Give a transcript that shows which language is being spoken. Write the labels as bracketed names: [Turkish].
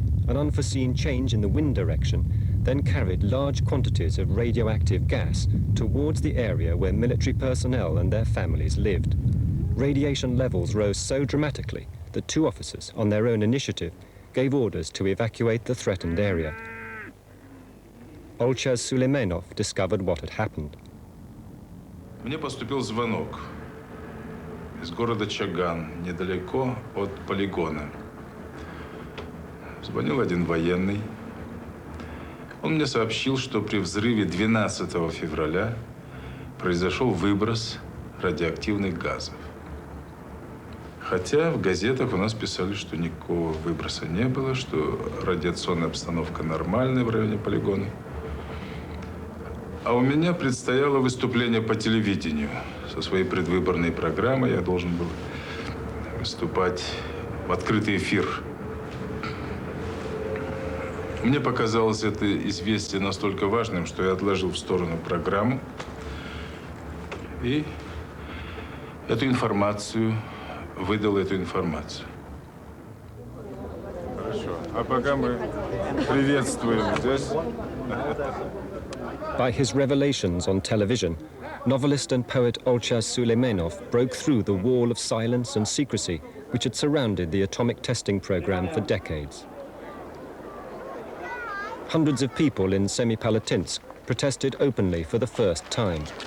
[English] An unforeseen change in the wind direction then carried large quantities of radioactive gas towards the area where military personnel and their families lived. Radiation levels rose so dramatically that 2 officers, on their own initiative, gave orders to evacuate the threatened area. Olchez Suleimanov discovered what had happened. [Russian] Мне поступил звонок из города Чаган, недалеко от полигона. Звонил один военный. Он мне сообщил, что при взрыве 12 февраля произошел выброс радиоактивных газов. Хотя в газетах у нас писали, что никакого выброса не было, что радиационная обстановка нормальная в районе полигона. А у меня предстояло выступление по телевидению. Со своей предвыборной программой я должен был выступать в открытый эфир. Мне показалось это известие настолько важным, что я отложил в сторону программу и выдал эту информацию. Хорошо. А пока мы приветствуем здесь. [English] By his revelations on television, novelist and poet Olchez Suleimanov broke through the wall of silence and secrecy which had surrounded the atomic testing program for decades. Hundreds of people in Semipalatinsk protested openly for the first time.